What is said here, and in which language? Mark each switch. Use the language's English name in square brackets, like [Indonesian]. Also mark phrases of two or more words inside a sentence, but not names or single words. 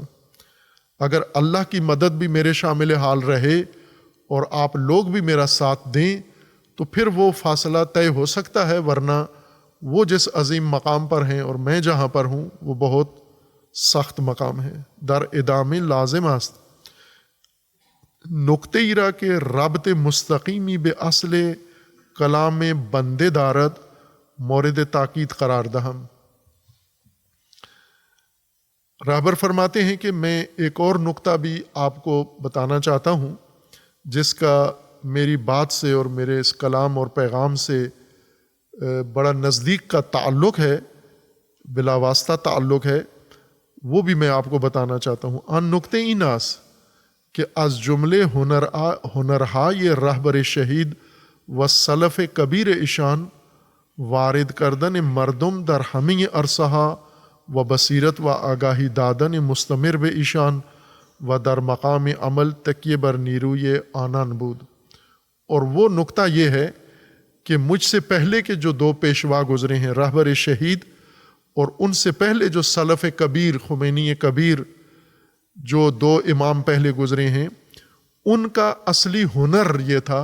[Urdu] اگر اللہ کی مدد بھی میرے شامل حال رہے اور آپ لوگ بھی میرا ساتھ دیں تو پھر وہ فاصلہ طے ہو سکتا ہے، ورنہ وہ جس عظیم مقام پر ہیں اور میں جہاں پر ہوں وہ بہت سخت مقام ہے. [Persian] در ادامه لازم است نکته ای را که ربط مستقیمی به اصل کلام بنده دارد مورد تاکید قرار دهم. [Urdu] رہبر فرماتے ہیں کہ میں ایک اور نقطہ بھی آپ کو بتانا چاہتا ہوں جس کا میری بات سے اور میرے اس کلام اور پیغام سے بڑا نزدیک کا تعلق ہے، بلا واسطہ تعلق ہے، وہ بھی میں آپ کو بتانا چاہتا ہوں. [Persian] آن نکته این است که از جمله هنرهای رهبر شهید و سلف کبیر ایشان وارد کردن مردم در همه عرصه‌ها و بصیرت و آگاهی دادن مستمر به ایشان و در مقام عمل تکیه بر نیروی آنان بود. [Urdu] اور وہ نقطہ یہ ہے کہ مجھ سے پہلے کے جو دو پیشوا گزرے ہیں رہبر شہید اور ان سے پہلے جو سلف کبیر خمینی کبیر جو دو امام پہلے گزرے ہیں، ان کا اصلی ہنر یہ تھا،